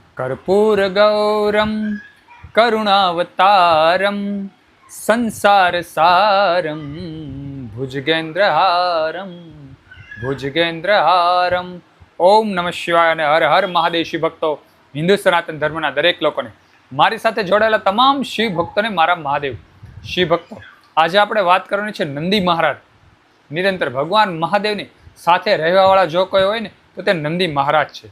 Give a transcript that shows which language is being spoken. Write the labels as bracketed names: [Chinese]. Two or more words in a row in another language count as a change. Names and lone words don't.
[Sanskrit] कर्पूरगौरं करुणावतारं संसारसारं भुजगेन्द्रहारं भुजगेन्द्रहारं। ओम नमः शिवाय [Gujarati] અને હર હર મહાદેવ શિવ ભક્તો, હિન્દુ સનાતન ધર્મના દરેક લોકોને, મારી સાથે જોડાયેલા તમામ શિવ ભક્તોને મારા મહાદેવ શિવ ભક્તો। આજે આપણે વાત કરવાની છે નંદી મહારાજ। નિરંતર ભગવાન મહાદેવની સાથે રહેવાવાળા જો કોઈ હોય ને તો તે નંદી મહારાજ છે।